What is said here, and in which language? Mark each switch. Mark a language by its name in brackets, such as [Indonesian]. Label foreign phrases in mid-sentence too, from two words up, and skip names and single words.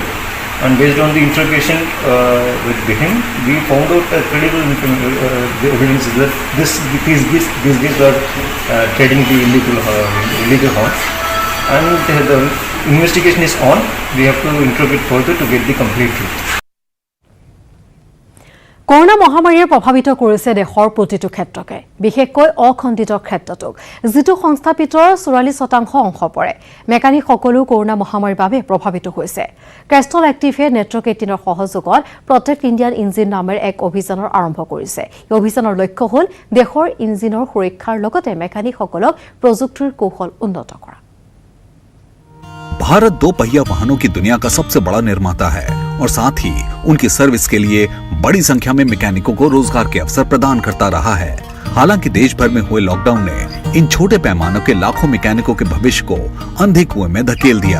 [English] And based on the interrogation with him, we found out credible evidence that these guys are trading the illegal horns. And the investigation is on. We have to interrogate further to get the complete truth. [Assamese] কৰোনা মহামাৰীয়ে প্ৰভাৱিত কৰিছে দেশৰ প্ৰতিটো ক্ষেত্ৰকে, বিশেষকৈ অখণ্ডিত ক্ষেত্ৰটোক, যিটো সংস্থাপিতৰ 44% অংশ পৰে। মেকানিক সকলো কৰোনা মহামাৰীৰ বাবে প্ৰভাৱিত হৈছে। কেষ্ট্ৰল এক্টিভে নেটৱৰ্ক 18ৰ সহযোগত প্ৰটেক্ট ইণ্ডিয়ান ইঞ্জিন নামেৰে এক অভিযানৰ আৰম্ভ কৰিছে। এই অভিযানৰ লক্ষ্য হ'ল দেশৰ ইঞ্জিনৰ সুৰক্ষাৰ লগতে মেকানিকসকলক প্ৰযুক্তিৰ কৌশল উন্নত কৰা। [Hindi] भारत 2 पहिया वाहनों की दुनिया का सबसे बड़ा निर्माता है और साथ ही उनकी सर्विस के लिए बड़ी संख्या में मैकेनिकों को रोजगार के अवसर प्रदान करता रहा है। हालांकि देश भर में हुए लॉकडाउन ने इन छोटे पैमानों के लाखों मैकेनिकों के भविष्य को अंधे कुएं में धकेल दिया।